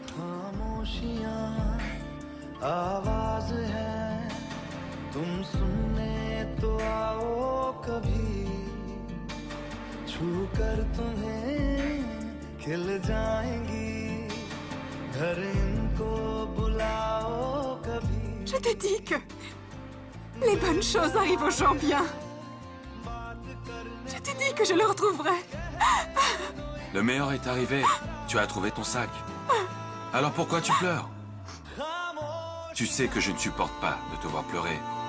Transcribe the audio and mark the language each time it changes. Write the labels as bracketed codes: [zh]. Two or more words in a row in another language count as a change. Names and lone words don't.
[hi] खामोशियाँ आवाज है तुम सुनने तो आओ कभी छू कर तुम्हें खिल जाएंगी घर इनको बुलाओ कभी [fr] Je t'ai dit que les bonnes choses arrivent aux gens bien. Je t'ai dit que je le retrouverais. Le meilleur est arrivé. Tu as trouvé ton sac. Alors pourquoi tu pleures? Tu sais que je ne supporte pas de te voir pleurer.